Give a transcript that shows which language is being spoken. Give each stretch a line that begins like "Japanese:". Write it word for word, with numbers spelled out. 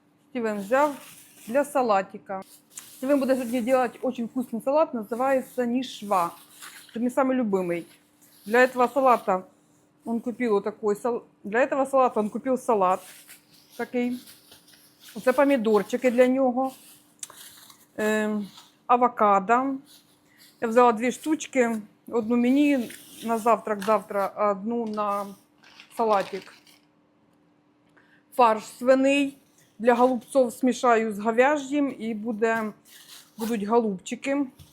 Ukrainian: Стівен взяв для салатика.
Russian: Стивен
Ukrainian: буде
Russian: сьогодні делать очень вкусный салат, называется нишва. Это мой самый любимый. Для этого салата он купил вот такой салат. Для этого салата он купил салат
Ukrainian: такий. Це помідорчики для нього. Е, авокадо. Я взяла дві штучки. Одну мені на завтрак завтра, а одну на салатик. Фарш свиний. Для голубців смішаю з говяж'їм і буде, будуть голубчики.